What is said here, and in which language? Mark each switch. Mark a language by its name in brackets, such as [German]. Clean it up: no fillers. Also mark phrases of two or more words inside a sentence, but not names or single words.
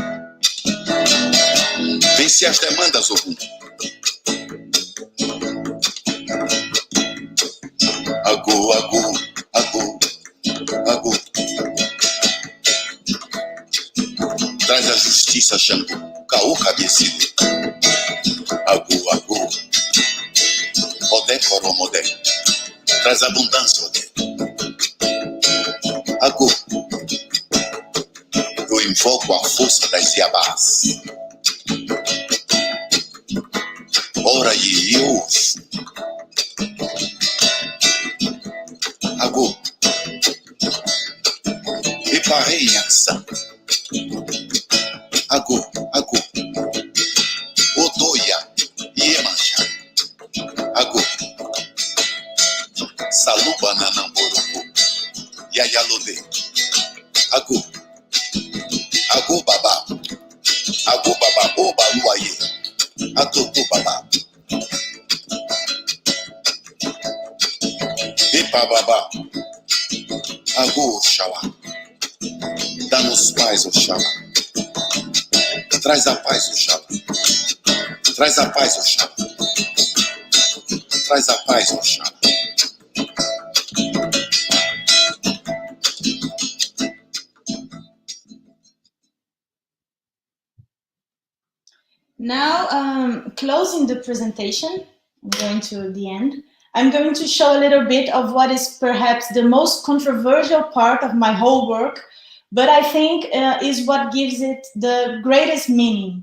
[Portuguese] Vence as demandas, Ogum. Agu. Traz a justiça, Xangô, caô cabecido. Agu. Odé, coromodé. Traz abundância, Odé. Agu. Eu invoco a força das Iabás. Ora e eu. Agu. E parei em ação. Agu. Odoia e Emanjá. Agu. Saluba nanamborongo. Yayalode. Agu. Babá. Agu babá. Oba luaie. Atoto babá. Epa babá. Agu Oxalá. Dá-nos paz, Oxalá. Traz a paz, Oxalá. Traz a paz, Oxalá. Traz a paz, Oxalá. [English] Now, closing the presentation, I'm going to the end. I'm going to show a little bit of what is perhaps the most controversial part of my whole work, but I think is what gives it the greatest meaning.